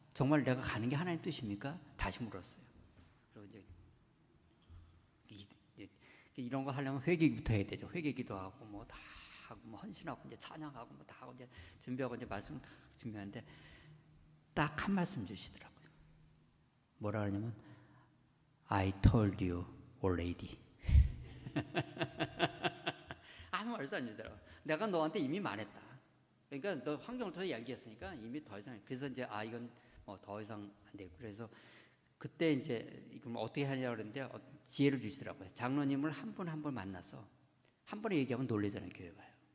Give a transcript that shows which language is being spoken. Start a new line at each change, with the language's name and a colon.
Korean: 정말 내가 가는 게 하나님 뜻입니까? 다시 물었어요. 그리고 이제 이런 거 하려면 회개부터 해야 되죠. 회개기도 하고 뭐 다 하고 뭐 헌신하고 이제 찬양하고 뭐 다 하고 이제 준비하고 이제 말씀 다 준비하는데 딱 한 말씀 주시더라고요. 뭐라 그러냐면
English: I told you already.
Korean: 아무 말도 안 주더라고. 내가 너한테 이미 말했다. 그러니까 너 환경을 통해 이야기했으니까 이미 더 이상. 그래서 이제 이건 뭐 더 이상 안 되고. 그래서 그때 이제 이걸 어떻게 하냐고 그랬는데 지혜를 주시더라고요. 장로님을 한 분 한 분 만나서 한 번에 얘기하면 놀래잖아요. 교회 가요.